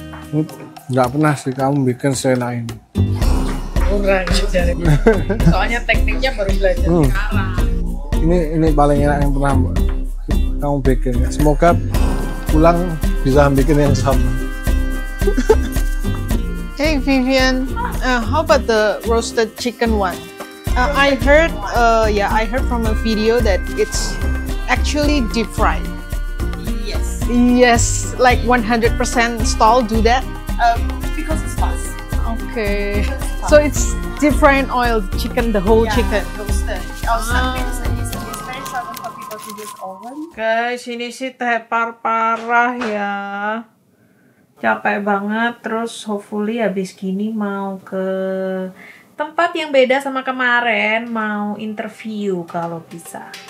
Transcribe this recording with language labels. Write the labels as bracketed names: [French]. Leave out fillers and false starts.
[Indonesian] Ini nggak pernah sih kamu bikin seenak ini. Kurang ajar. Soalnya tekniknya baru belajar sekarang. Ini paling enak yang pernah kamu bikin ya. Semoga pulang bisa bikin yang sama. [English] Hey Vivian, how about the roasted chicken one? I heard from a video that it's actually deep fried. Yes. Yes, like 100% stall do that. Because it's fast. Okay, so it's deep fried oil chicken, the whole chicken. Roasted. Outside it's very common for people to use oven. [Indonesian] Guys, ini sih tepar parah ya. Capek banget, terus hopefully habis gini mau ke tempat yang beda sama kemarin, mau interview kalau bisa.